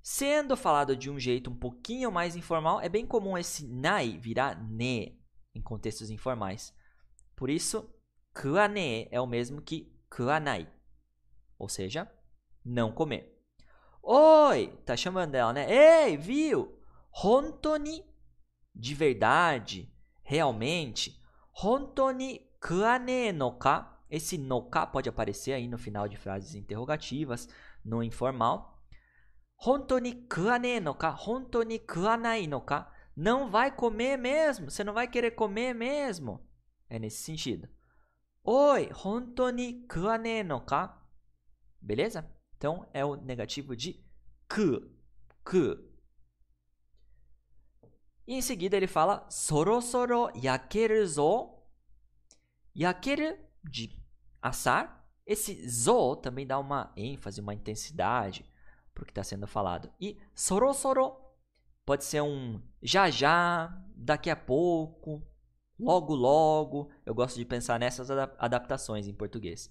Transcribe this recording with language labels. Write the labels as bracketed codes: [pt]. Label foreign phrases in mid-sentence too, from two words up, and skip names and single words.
[pt] Sendo falado de um jeito um pouquinho mais informal, é bem comum esse nai virar ne em contextos informais. Por isso, kuane é o mesmo que kuanai, ou seja, não comer. Oi, tá chamando ela, né? Ei, viu? [ja] 本当に, [pt] de verdade, realmente. [ja] 本当に食わねえのか. [pt] Esse [ja] のか [pt] pode aparecer aí no final de frases interrogativas, no informal. [ja] 本当に食わねえのか？本当に食わないのか? [pt] Não vai comer mesmo? Você não vai querer comer mesmo? É nesse sentido. Oi, [ja] 本当に食わねえのか? [pt] Beleza? Então, é o negativo de ku. E em seguida ele fala [ja] そろそろ焼けるぞ. [pt] Yakeru, de assar. Esse zo também dá uma ênfase, uma intensidade para o que está sendo falado. E sorosoro pode ser um já, daqui a pouco, logo. Eu gosto de pensar nessas adaptações em português.